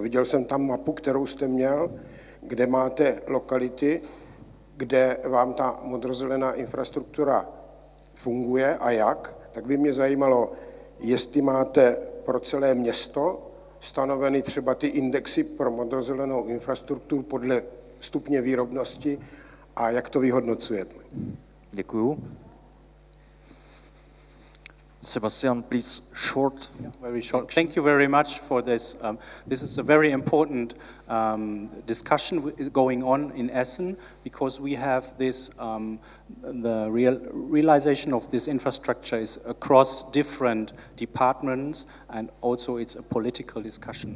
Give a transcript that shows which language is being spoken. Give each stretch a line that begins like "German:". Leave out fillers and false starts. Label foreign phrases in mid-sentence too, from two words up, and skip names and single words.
Czech: Viděl jsem tam mapu, kterou jste měl, kde máte lokality, kde vám ta modrozelená infrastruktura funguje a jak, tak by mě zajímalo, jestli máte pro celé město stanoveny třeba ty indexy pro modrozelenou infrastrukturu podle stupně výrobnosti a jak to vyhodnocujete. Děkuju. Sebastian,
English: please, short. Yeah, very short. Thank you very much for this. This is a very important discussion going on in Essen because we have this, the realization of this infrastructure is across different departments, and also it's a political discussion.